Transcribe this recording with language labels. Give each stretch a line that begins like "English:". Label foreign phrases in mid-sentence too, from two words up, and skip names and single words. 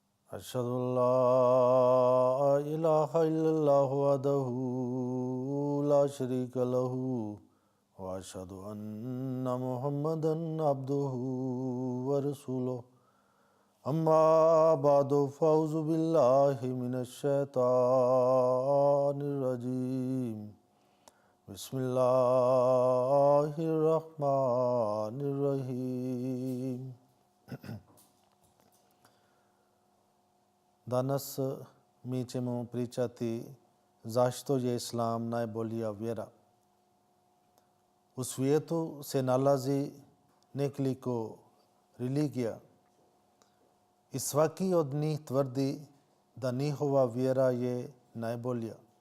Arabic: أشهد أن لا إله إلا الله وحده لا شريك له وأشهد أن محمدا عبده ورسوله أما بعد فأعوذ بالله من الشيطان الرجيم بسم الله الرحمن الرحيم.
Bosnian: Danas mi ćemo pričati zašto je Islam najbolja vjera. U svijetu se nalazi nekoliko religija i svaki od njih tvrdi da njihova vjera je najbolja.